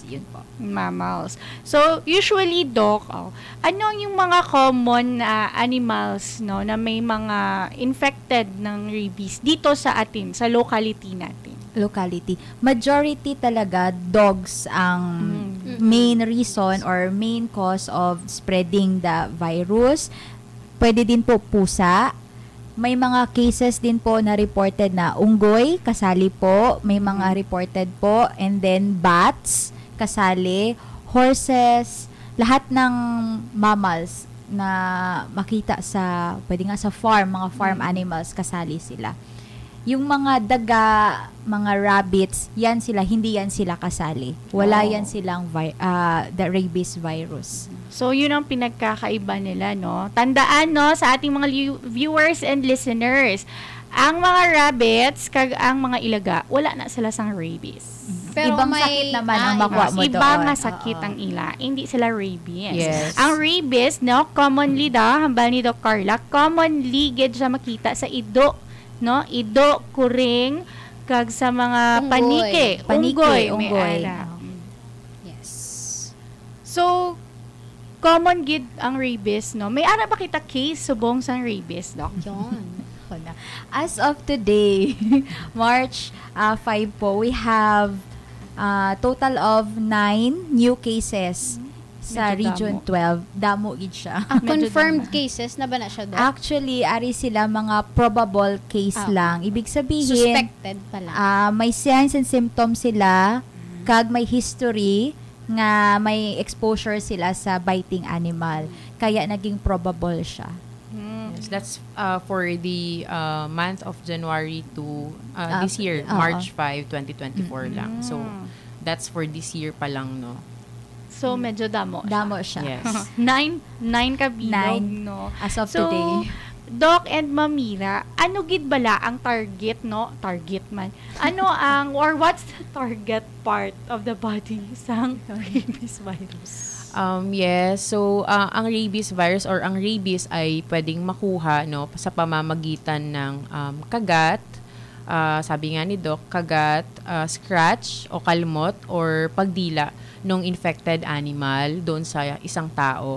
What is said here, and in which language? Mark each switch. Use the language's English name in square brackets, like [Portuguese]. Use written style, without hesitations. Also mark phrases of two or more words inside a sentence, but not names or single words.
[Filipino] Yun po. Mammals. So, usually, Doc, ano yung mga [English] common animals, [Filipino] no, na may mga infected ng rabies dito sa atin, sa locality natin? [English] Locality. Majority talaga, dogs ang main reason or main cause of spreading the virus. [Filipino] Pwede din po pusa. May mga cases din po na reported na unggoy, kasali po. May mga reported po. [English] And then bats, [Filipino] kasali. Horses, lahat ng mammals na makita sa, pwede nga sa farm, mga [English] farm animals, [Filipino] kasali sila. Yung mga daga, mga rabbits, yan sila, hindi yan sila kasali. Wala yan silang [English] the rabies virus. [Filipino] So, yun ang pinagkakaiba nila, no? Tandaan, no, sa ating mga [English] viewers and listeners, [Filipino] ang mga rabbits, ang mga ilaga, wala na sila sang rabies. Pero ibang may, sakit naman ang makuha mo doon. Ibang sakit ang ila, hindi sila rabies. Yes. [Hiligaynon] Ang rabies, no, commonly hambal ni Doc Carla, commonly gid siya makita sa ido, no? Ido, kuring, kag sa mga Unggoy. unggoy. Unggoy. Yes. So, common gid ang rabies, no? May ara ba kita case subong sang rabies, Doc? Yun. [English] As of today, March 5 po, we have total of 9 new cases sa [Hiligaynon] Medyo Region 12. Damo gid siya. Confirmed cases na ba na siya, Doc? Actually, ari sila mga probable case lang. [Filipino] Ibig sabihin, Suspected pala. [Hiligaynon] may signs and symptoms sila, kag may history, nga may exposure sila sa biting animal. [Filipino] Kaya naging probable siya. [English] Yes, that's for the month of January to this year, oo. March 5, 2024 lang. So, that's for this year [Hiligaynon] pa lang, [English] no? [Hiligaynon] So, medyo damo siya. Damo siya. Yes. Nine kabilog, 9 no? [English] as of So, today. [Hiligaynon] Doc and Mamira, ano gid bala ang target, no? Target man. Ano ang, [English] or what's the target part of the body sa rabies virus? Yes. [Filipino] So, ang [English] rabies virus [Filipino] or ang rabies ay pwedeng makuha, no, sa pamamagitan ng kagat, sabi nga ni Doc, kagat, scratch o kalmot or pagdila ng [English] infected animal [Filipino] doon sa isang tao.